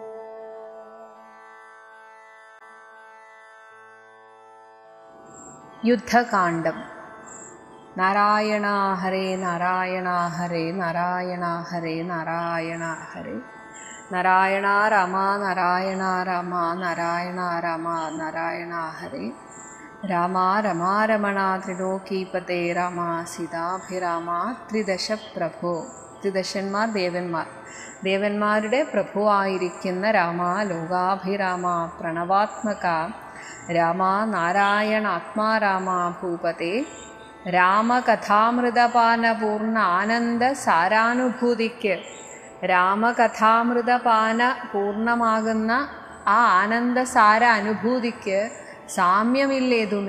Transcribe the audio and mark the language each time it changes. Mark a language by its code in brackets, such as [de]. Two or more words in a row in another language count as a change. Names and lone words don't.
[ml] युद्धकाण्डं। [sa] नारायण हरे नारायण हरे नारायण हरे नारायण हरे नारायण राम नारायण राम नारायण राम नारायण हरे [ml] രാമ രമാ രമണ ത്രിലോകീപതേ രാമ സീതാഭിരാമ ത്രിദശ പ്രഭു. ത്രിദശന്മാർ ദേവന്മാരുടെ പ്രഭുവായിരിക്കുന്ന രാമ, ലോകാഭിരാമ, പ്രണവാത്മക രാമ, നാരായണ ആത്മാരാമ ഭൂപതേ, രാമകഥാമൃതപാനപൂർണ്ണ ആനന്ദ സാരാനുഭൂതിക്ക്, രാമകഥാമൃതപാന പൂർണ്ണമാകുന്ന ആ ആനന്ദസാര അനുഭൂതിക്ക് സാമ്യമില്ലേതുമേ.